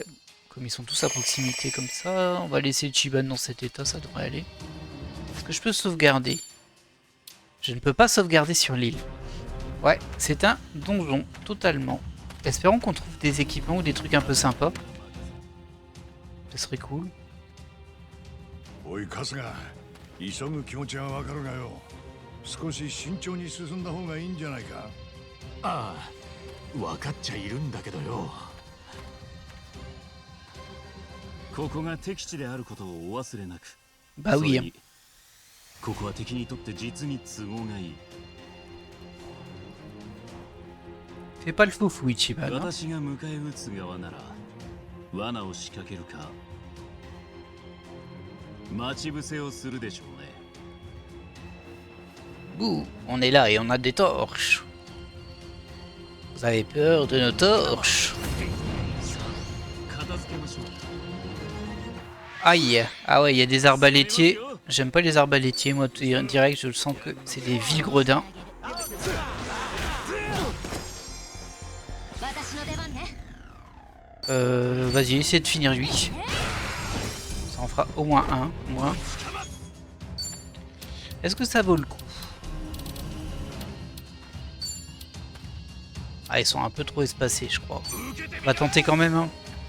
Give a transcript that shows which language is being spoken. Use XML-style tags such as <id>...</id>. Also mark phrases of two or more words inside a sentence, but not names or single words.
<fr>Comme ils sont tous à proximité comme ça, on va laisser le Chiban dans cet état, ça devrait aller. Est-ce que je peux sauvegarder? Je ne peux pas sauvegarder sur l'île. Ouais, c'est un donjon, totalement. Espérons qu'on trouve des équipements ou des trucs un peu sympas. Ce serait cool.</fr> <ja>おい春日、急ぐ気持ちはわかるがよ、少し慎重に進んだ方がいいんじゃないか。ああ、分かっちゃいるんだけどよ。ここが敵地であることをお忘れなく。</ja> <fr>Bah</fr> <ja>そ</ja> <fr>oui,</fr> <ja>れ</ja> <fr>hein.</fr> <ja>にここは敵にとって実に都合がいい。</ja> <fr>Fais pas le faux fou, Ichiban. Hein.</fr> <ja>私が迎え撃つ側なら罠を仕掛けるか待ち伏せをするでしょうね。</ja> <fr>Bouh, on est là et on a des torches. Vous avez peur de nos torches?</fr> <ja>片付けましょう。</ja> <fr>Aïe. Ah ouais, il y a des arbalétiers. J'aime pas les arbalétiers, moi, direct, je le sens que c'est des vils gredins.</fr> <ja>私の出番ね。</ja> <fr>Vas-y, essaie de finir lui. Ça en fera au moins un, moins. Est-ce que ça vaut le coup? Ah, ils sont un peu trop espacés, je crois. On va tenter quand même, hein.</fr>